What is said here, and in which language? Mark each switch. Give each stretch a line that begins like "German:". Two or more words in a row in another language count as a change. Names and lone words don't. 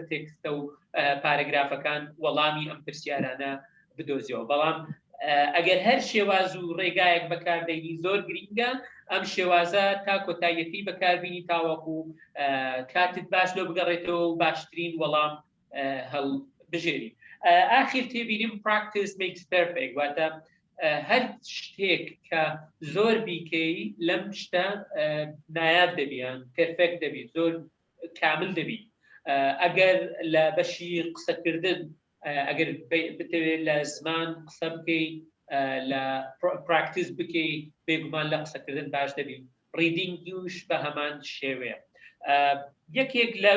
Central Kurdish: تێکستە و پارەگرافەکان وەڵامی ئەم پرسیارانە بدۆزیەوە بەڵام ئەگەر هەر شێواز و ڕێگایەک بەکاردەینی زۆر گرینگە ئەم شێوازە تا کۆتاییەکەی بەکاربینی تاوەکو کاتت باش لۆ بگەڕێتەوە و باشترین وەڵام هەڵبژێری ئاخیر تێبینیم
English: practice makes perfect
Central Kurdish: واتە هەر شتێک کە زۆر بیکەی لەم شتە نایاب دەبیان پرفێکت دەبیت زۆر کامل دەبیت ئەگەر لە بەشی قسەکردن ئەگەر بتەوێت لە زمان قسە بکەی لە پراکتیس بکەی بێگومان لە قسەکردن باش دەبیت ڕیدینگیش بە هەمان شێوەیە یەکێک لەو